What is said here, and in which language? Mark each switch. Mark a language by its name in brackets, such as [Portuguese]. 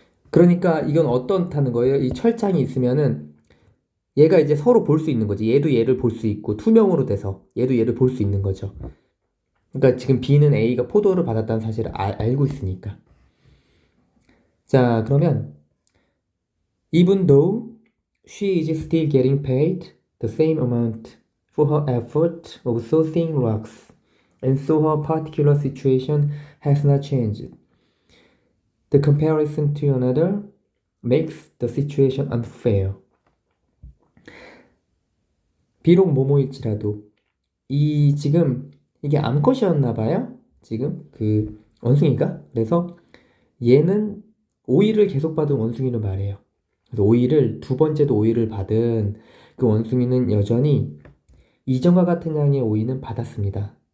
[Korean] 그러니까 이건 어떻다는 거예요? 이 철장이 있으면은 얘가 이제 서로 볼 수 있는 거지. 얘도 얘를 볼 수 있고 투명으로 돼서 얘도 얘를 볼 수 있는 거죠. 그러니까 지금 B는 A가 포도를 받았다는 사실을 알고 있으니까. 자, 그러면 [English] even though she is still getting paid the same amount for her effort of sourcing rocks, and so her particular situation has not changed. The comparison to another makes the situation unfair. [Korean] 비록 뭐뭐일지라도 지금 이게 암컷이었나 봐요. 지금 그 원숭이가. 그래서 얘는 오이를 계속 받은 원숭이를 말해요. 그래서 두 번째도 오이를 받은 그 원숭이는 여전히 이전과 같은 양의 오이는 받았습니다.